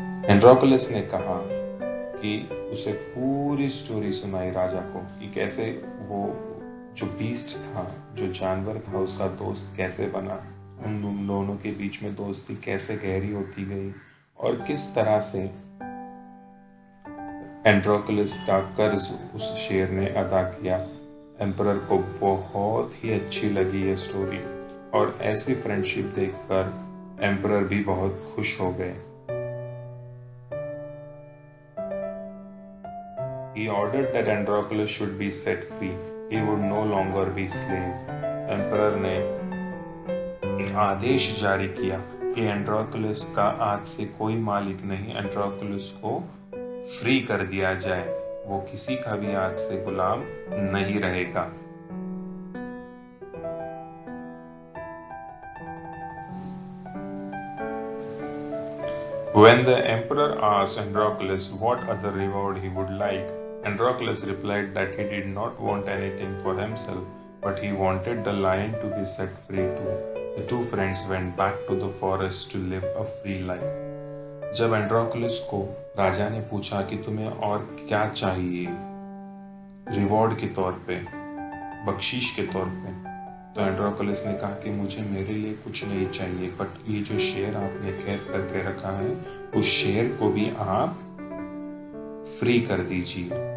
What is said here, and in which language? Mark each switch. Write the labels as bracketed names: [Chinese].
[Hindi] एंड्रोक्लस ने कहा कि उसे पूरी स्टोरी सुनाई राजा को कि कैसे वो जो बीस्ट था, जो जानवर था, उसका दोस्त कैसे बना, उन दोनों के बीच में दोस्ती कैसे गहरी होती गई, और किस तरह से एंड्रोक्लस का कर्ज उस शेर ने अदा किया। एम्परर को बहुत ही अच्छी लगी ये स्टोरी, और ऐसी फ्रेंडशिप देखकर एम्परर भी बहुत खुश हो गए। [English] He ordered that Androclus should be set free. He would no longer be slave. [Hindi] Emperor ने एक आदेश जारी किया कि एंड्रोक्लस का आज से कोई मालिक नहीं, एंड्रोक्लस को फ्री कर दिया जाए, वो किसी का भी आज से गुलाम नहीं रहेगा। [English] When the emperor asked Androclus what other reward he would like, Androclus replied that he did not want anything for himself, but he wanted the lion to be set free too. The two friends went back to the forest to live a free life. [Hindi] जब एंड्रोक्लस को राजा ने पूछा कि तुम्हें और क्या चाहिए reward के तौर पे, बख्शीश के तौर पे, तो एंड्रोक्लस ने कहा कि मुझे मेरे लिए कुछ नहीं चाहिए, बट ये जो शेर आपने कैद करके रखा है, उस शेर को भी आप फ्री कर दीजिए।